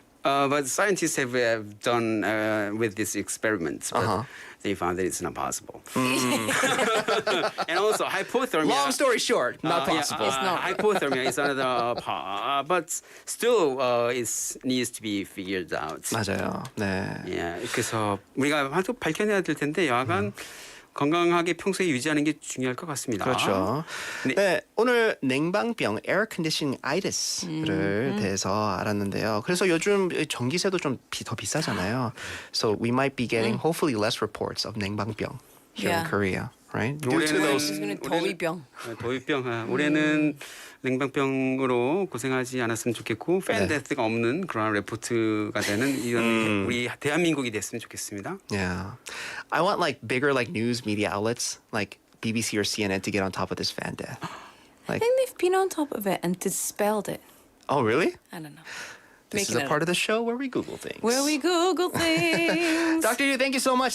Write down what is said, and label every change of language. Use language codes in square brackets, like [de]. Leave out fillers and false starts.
[en] But scientists have done with these experiments, but they found that it's not possible. And also hypothermia. Long story short, not possible. It's not. Hypothermia is another part, but still it needs to be figured out. [ko] 맞아요. 네. 예, 그래서 우리가 밝혀내야 될 텐데 여하간 건강하게 평소에 유지하는 게 중요할 것 같습니다. 그렇죠. 네, 오늘 냉방병 [en] (air conditioning itis) [ko] 를 대해서 알았는데요. 그래서 요즘 전기세도 좀 더 비싸잖아요. [en] So we might be getting hopefully less reports of 냉방병 here in Korea, right? Due to those [ko] 더위병. 더위병. 올해는 냉방병으로 고생하지 않았으면 좋겠고 팬 데스가 없는 그런 레포트가 되는 이런 우리 대한민국이 됐으면 좋겠습니다. [en] Yeah, I want like bigger like news media outlets like BBC or CNN to get on top of this fan death. I think they've been on top of it and dispelled it. Oh, really? I don't know. This is a part of the show where we Google things. Where we Google things. Dr. Yu, thank you so much.